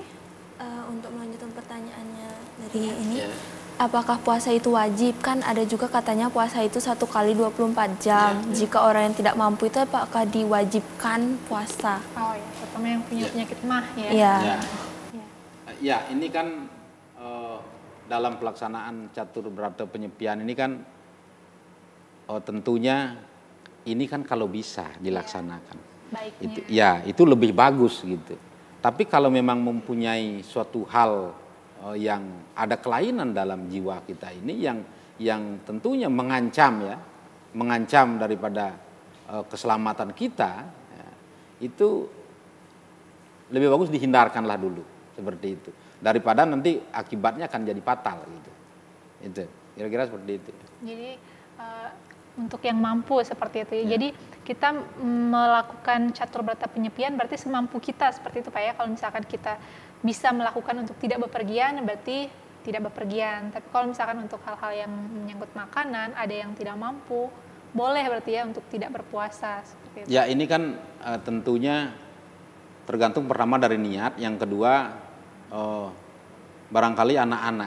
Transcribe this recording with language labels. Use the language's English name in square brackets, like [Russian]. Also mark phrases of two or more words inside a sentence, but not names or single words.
[Indonesian] Untuk melanjutkan pertanyaannya dari ini, apakah puasa itu wajib? Kan ada juga katanya puasa itu 1 kali 24 jam. Jika orang yang tidak mampu itu apakah diwajibkan puasa? Oh ya, terutama yang punya penyakit mah ya. Iya. Ya, ini kan dalam pelaksanaan catur berata penyepian ini kan tentunya ini kan kalau bisa dilaksanakan. Baiknya. Itu lebih bagus gitu. Tapi kalau memang mempunyai suatu hal yang ada kelainan dalam jiwa kita ini yang tentunya mengancam daripada keselamatan kita, ya, itu lebih bagus dihindarkanlah dulu seperti itu daripada nanti akibatnya akan jadi fatal gitu. Itu kira-kira seperti itu. Jadi untuk yang mampu seperti itu ya. Jadi kita melakukan catur berata penyepian berarti semampu kita seperti itu Pak ya. Kalau misalkan kita bisa melakukan untuk tidak bepergian berarti tidak bepergian. Tapi kalau misalkan untuk hal-hal yang menyangkut makanan ada yang tidak mampu, boleh berarti ya untuk tidak berpuasa seperti itu. Ya, ini kan tentunya tergantung pertama dari niat, yang kedua barangkali anak-anak.